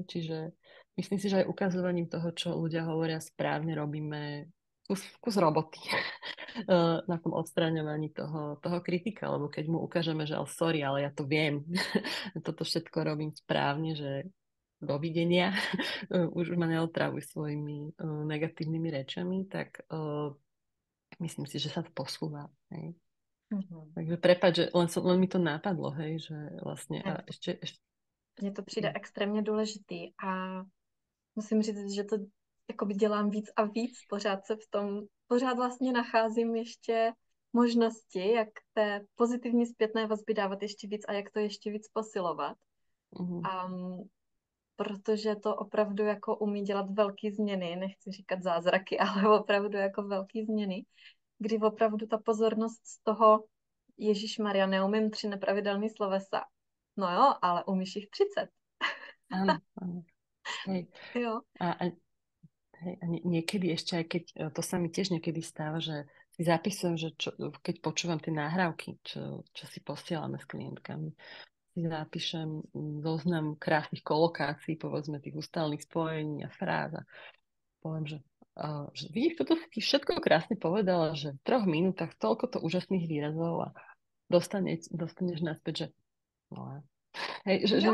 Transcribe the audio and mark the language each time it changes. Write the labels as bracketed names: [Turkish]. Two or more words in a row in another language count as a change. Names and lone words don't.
[Slovak] Čiže myslím si, že aj ukazovaním toho, čo ľudia hovoria správne, robíme kus roboty na tom odstraňovaní toho kritika, lebo keď mu ukážeme, že sorry, ale ja to viem, toto všetko robím správne, že dovidenia, už ma neotravuj svojimi negatívnymi rečami, tak myslím si, že sa to posúva. Hej. Mhm. Takže prepáč, že len mi to napadlo, hej, že vlastne a ešte. [Czech] Mně to přijde extrémně důležitý a musím říct, že to jakoby dělám víc a víc, pořád se v tom, pořád vlastně nacházím ještě možnosti, jak té pozitivní zpětné vazby dávat ještě víc a jak to ještě víc posilovat. Mhm. Protože to opravdu jako umí dělat velké změny, nechci říkat zázraky, ale opravdu jako velké změny, kdy opravdu ta pozornost z toho Ježíš Maria, neumím 3 nepravidelný slovesa. No jo, ale umíš jich 30. [Slovak] Áno, áno. Hej. [Czech] Jo. [Slovak] A hej, a niekedy ešte, aj keď to sa mi tiež niekedy stáva, že si zapisujem, že keď počúvam tie náhrávky, čo si posielame s klientkami, si zapíšem zoznam krásnych kolokácií, povedzme tých ústalných spojení a fráz a poviem, že vidíš, toto si všetko krásne povedala, že v 3 minútach toľko to úžasných výrazov a dostaneš naspäť, že no, hej, že